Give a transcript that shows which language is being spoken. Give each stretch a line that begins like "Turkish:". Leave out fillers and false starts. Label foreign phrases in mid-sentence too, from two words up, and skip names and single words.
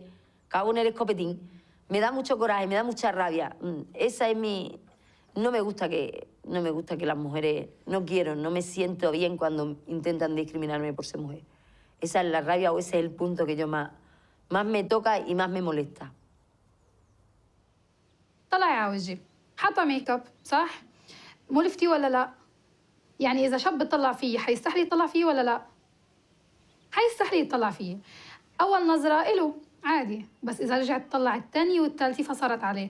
Spanish: Cago en el escopetín. Me da mucho coraje, me da mucha rabia. Esa es mi... No me gusta que las mujeres... No quiero, no me siento bien cuando intentan discriminarme por ser mujer. Esa es la rabia o ese es el punto que yo más me toca y más me molesta.
Arabic: طلعي على وجهي، حاطة
English: make up
Arabic: صح؟ ملفتي ولا لا؟ يعني إذا شاب بيطلع فيي حيستحلي يطلع فيي ولا لا؟ حيستحلي يطلع فيي. أول نظرة إله عادي، بس إذا رجعت تطلع الثانية والثالثة فصارت عليه.